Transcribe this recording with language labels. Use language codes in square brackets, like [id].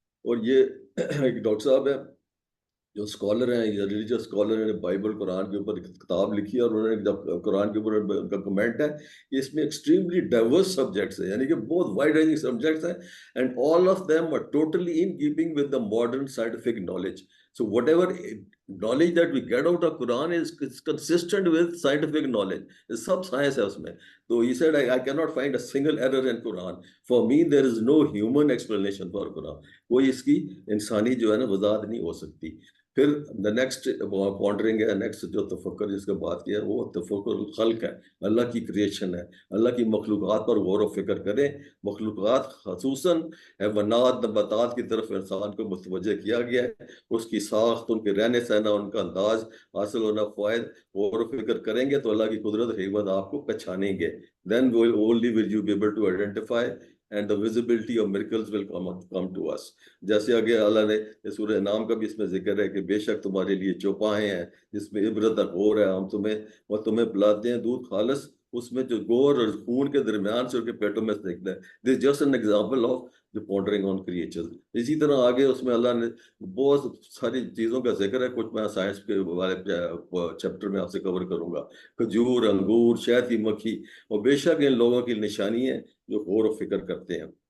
[ur] اور یہ ایک ڈاکٹر صاحب ہیں جو اسکالر ہیں، ریلیجیس اسکالر ہیں، بائبل قرآن کے اوپر کتاب لکھی ہے اور انہوں نے جب قرآن کے اوپر ان کا کمنٹ ہے کہ اس میں ایکسٹریملی ڈائیورس سبجیکٹس ہیں، یعنی کہ بہت وائڈ رینجنگ سبجیکٹس ہیں [en] And all of them are totally in keeping with the modern scientific knowledge. So whatever knowledge that we get out of Quran is consistent with scientific knowledge. It's sub science [ur] ہے اس میں. [en] So he said, I cannot find a single error in Quran. For me, there is no human explanation for Quran. [ur] کوئی اس کی انسانی جو ہے نا وضاحت نہیں ہو سکتی. پھر [en] the next pondering [ur] ہے، next جو تفکر جس کا بات کیا وہ تفکر الخلق ہے، اللہ کی کریشن ہے. اللہ کی مخلوقات پر غور و فکر کریں. مخلوقات خصوصاً حیوانات نباتات کی طرف انسان کو متوجہ کیا گیا ہے. اس کی ساخت، ان کے رہنے سہنا، ان کا انداز، حاصل ہونا فوائد، غور و فکر کریں گے تو اللہ کی قدرت اور حکمت آپ کو پہچانیں گے. [en] Then only will you be able to identify and the visibility of miracles will come to us. [ur] جیسے آگے اللہ نے سورہ انعام کا بھی اس میں ذکر ہے کہ بے شک تمہارے لیے چوپائیں ہیں جس میں عبرت اور غور ہے. ہم تمہیں پلاتے ہیں دودھ خالص، اس میں جو گور اور خون کے درمیان سے ان کے پیٹوں میں سے نکلتا ہے. [en] This is just an example of the pondering on creatures. [ur] اسی طرح آگے اس میں اللہ نے بہت ساری چیزوں کا ذکر ہے، کچھ میں سائنس کے والے چیپٹر میں آپ سے کور کروں گا. کھجور، انگور، شہد کی مکھی، اور بے شک ان لوگوں کی نشانی ہے جو غور و فکر کرتے ہیں.